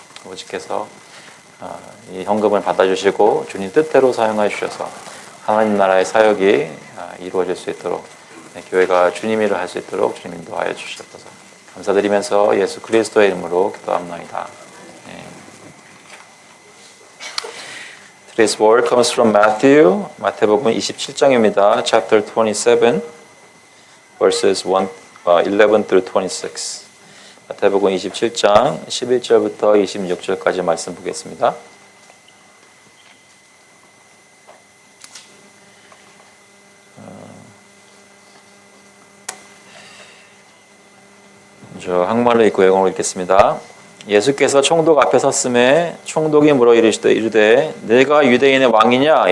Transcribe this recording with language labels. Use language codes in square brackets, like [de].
[ko] 아버지께서 이 현금을 받아주시고 주님 뜻대로 사용해 주셔서 하나님 나라의 사역이 이루어질 수 있도록 교회가 주님 일을 할 수 있도록 주님 인도하여 주셔서 감사드리면서 예수 그리스도의 이름으로 기도합나이다. [en] Today's word comes from Matthew, [ko] 마태복음 27장입니다. [en] Chapter 27, verses 11 through 26. [ko] 마태복음 27장 11절부터 26절까지 말씀 보겠습니다. 저 항말로 읽고 영어로 읽겠습니다. 예수께서 총독 앞에 섰음에 총독이 물어 이르되 내가 유대인의 왕이냐?